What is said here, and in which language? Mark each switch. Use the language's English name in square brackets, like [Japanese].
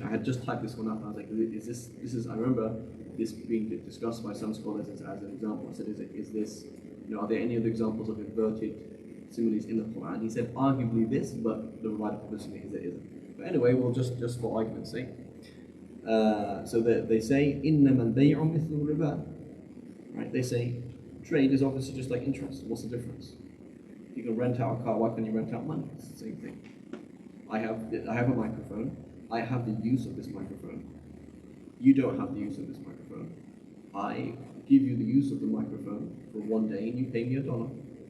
[English] I had just typed this one up, and I was like, this is, I remember this being discussed by some scholars as an example. I said, is this, are there any other examples of inverted similes in the Quran? He said, arguably this, but the right position is it isn't. But anyway, we'll just for argument's sake. So they say, [Arabic] إِنَّمَا الْبَيْعُ مِثْلُ الرِّبَا. [English] Right? They say, trade is obviously just like interest. What's the difference? If you can rent out a car, why can't you rent out money? It's the same thing. I have a microphone. I have the use of this microphone. You don't have the use of this microphone. I give you the use of the microphone for 1 day and you pay me $1.